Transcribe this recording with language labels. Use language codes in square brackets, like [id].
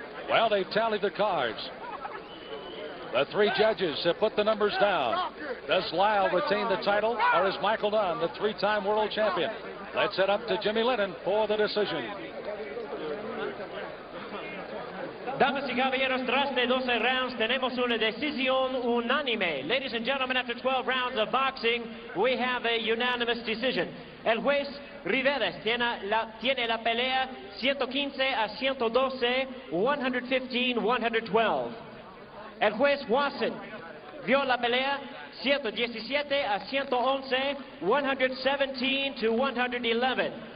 [en] Well, they've tallied the cards. The 3 judges have put the numbers down. Does Liles retain the title, or is Michael Nunn the 3-time world champion? Let's head up to Jimmy Lennon for the decision. [es] Damas y caballeros, tras de 12 rounds, tenemos una decisión unánime. [en] Ladies and gentlemen, after 12 rounds of boxing, we have a unanimous decision. [es] El juez Riveres tiene la pelea 115-112, 115-112. El juez Watson vio la pelea 117-111, 117-111.